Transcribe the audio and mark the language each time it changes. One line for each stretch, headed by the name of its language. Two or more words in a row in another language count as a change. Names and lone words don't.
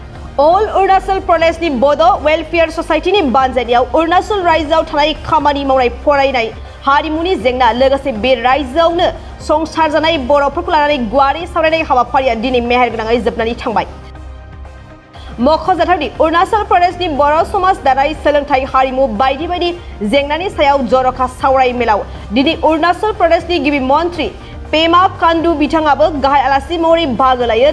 Bodo: All Arunachal Pradesh ni Bodo Welfare Society ni banjaniyaw Arunachal Raijao thanai khamani mawnai फरायनाय हारिमुनि जेंना लोगोसे बे रायजोआवनो संसार जानाय बर'फोरखौ लानानै गुवारै सावरायनाय हाबाफारिया दिनै मेहेरगोनाङै जोबनानै थांबाय। मख'जाथावदि अरुणाचल प्रदेशनि बर' समाज दानाय सोलोंथाइ हारिमु बायदि बायदि जेंनानि सायाव जर'खा सावराय मेलाव दिनै अरुणाचल प्रदेशनि गिबि मन्त्रि पेमा खांडू बिथाङाबो गाहाय आलासि महरै बाहागो लायो।